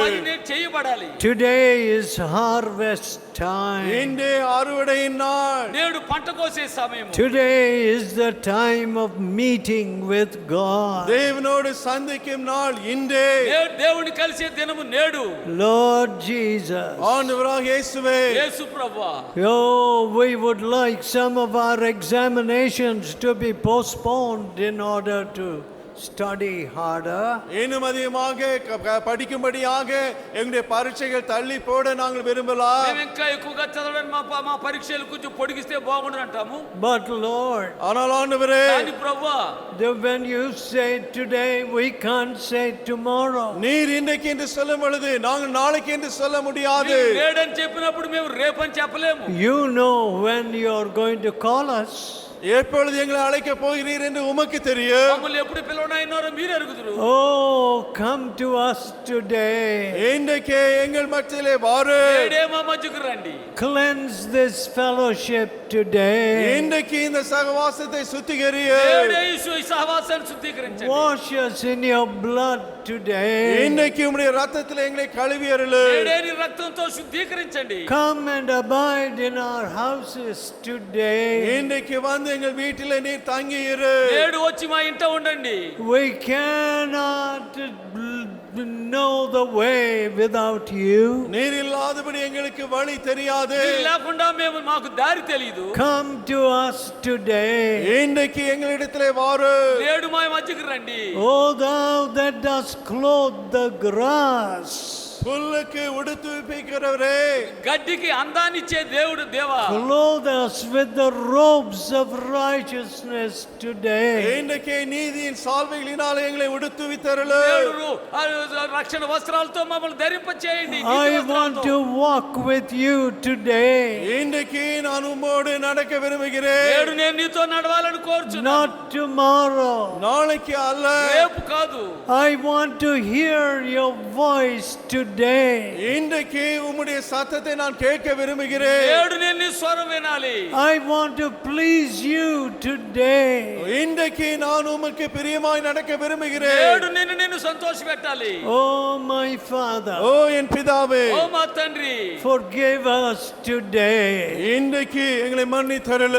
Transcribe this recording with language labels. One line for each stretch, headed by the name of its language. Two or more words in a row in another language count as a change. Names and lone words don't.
Telugu: పని నేను చేయబడాలి.
English: Today is harvest time.
Tamil: இன்றே அறுவடையின் நாள்.
Telugu: నేడు పంట కోసే సమయం.
English: Today is the time of meeting with God.
Tamil: தேவனோடு சந்திக்கும் நாள் இன்றே.
Telugu: దేవుని కలిసే దినము నేడు.
English: Lord Jesus.
Tamil: ஆண்டவராக இயேசுவே,
Telugu: యేసు ప్రభువా,
English: Oh, we would like some of our examinations to be postponed in order to study harder.
Tamil: இன்னும் அதிகமாக படிக்கும்படியாக எங்களுடைய பரீட்சைகள் தள்ளி போட நாங்கள் விரும்பலாம்.
Telugu: మేము ఇంకా ఎక్కువగా చదవడానికి మా పరీక్షలు కొంచెం పొడిగిస్తే బాగుండు అంటాము.
English: But Lord,
Tamil: ஆனால் ஆண்டவரே,
Telugu: కానీ ప్రభువా,
English: when you say today, we can't say tomorrow.
Tamil: நீர் இன்றைக்கு என்று சொல்லும் பொழுது நாங்கள் நாளைக்கு என்று சொல்ல முடியாது.
Telugu: మీరు నేడని చెప్పినప్పుడు మేము రేపని చెప్పలేము.
English: You know when you're going to call us.
Tamil: எப்பொழுது எங்களை அழைக்க போகிறீர் என்று உமக்கு தெரியும்.
Telugu: మమ్మల్ని ఎప్పుడు పిలవనైనారో మీరు ఎరుగుదురు.
English: Oh, come to us today.
Tamil: இன்றைக்கே எங்கள் மத்தியிலே வாரு.
Telugu: నేడే మా మధ్యకు రండి.
English: Cleanse this fellowship today.
Tamil: இன்றைக்கு இந்த சகவாசத்தை சுத்திகரியும்.
Telugu: నేడే ఈ సహవాసాన్ని శుద్ధీకరించండి.
English: Wash us in your blood today.
Tamil: இன்றைக்கு உம்முடைய இரத்தத்தில் எங்களை கழுவி அருளு.
Telugu: నేడే నీ రక్తంతో శుద్ధీకరించండి.
English: Come and abide in our houses today.
Tamil: இன்றைக்கு வந்து எங்கள் வீட்டிலே நீர் தங்கி இரு.
Telugu: నేడు వచ్చి మా ఇంట ఉండండి.
English: We cannot know the way without you.
Tamil: நீர் இல்லாதபடி எங்களுக்கு வழி தெரியாது.
Telugu: మీరు లేకుండా మేము మాకు దారి తెలియదు.
English: Come to us today.
Tamil: இன்றைக்கு எங்களிடத்திலே வாரு.
Telugu: నేడు మా మధ్యకు రండి.
English: O thou that dost clothe the grass,
Tamil: புல்லுக்கு உடுத்துவிக்கிறவரே,
Telugu: గడ్డికి అందాన్నిచ్చే దేవుడు దేవా,
English: clothe us with the robes of righteousness today.
Tamil: இன்றைக்கு நீதியின் சால்வைகளினால் எங்களை உடுத்துவித்தருளு.
Telugu: దేవుడు రక్షణ వస్త్రాలతో మమ్మల్ని ధరింపచేయండి.
English: I want to walk with you today.
Tamil: இன்றைக்கு நான் உம்மோடு நடக்க விரும்புகிறேன்.
Telugu: నేడు నేను నీతో నడవాలని కోరుచున్నాను.
English: Not tomorrow.
Tamil: நாளைக்கு அல்ல.
Telugu: రేపు కాదు.
English: I want to hear your voice today.
Tamil: இன்றைக்கு உம்முடைய சத்தத்தை நான் கேட்க விரும்புகிறேன்.
Telugu: నేడు నేను నీ స్వరం వినాలి.
English: I want to please you today.
Tamil: இன்றைக்கு நான் உமக்கு பிரியமாய் நடக்க விரும்புகிறேன்.
Telugu: నేడు నిన్ను సంతోషపెట్టాలి.
English: Oh my Father,
Tamil: ஓ என் பிதாவே,
Telugu: ఓ మా తండ్రి,
English: forgive us today.
Tamil: இன்றைக்கு எங்களை மன்னித்தருளு.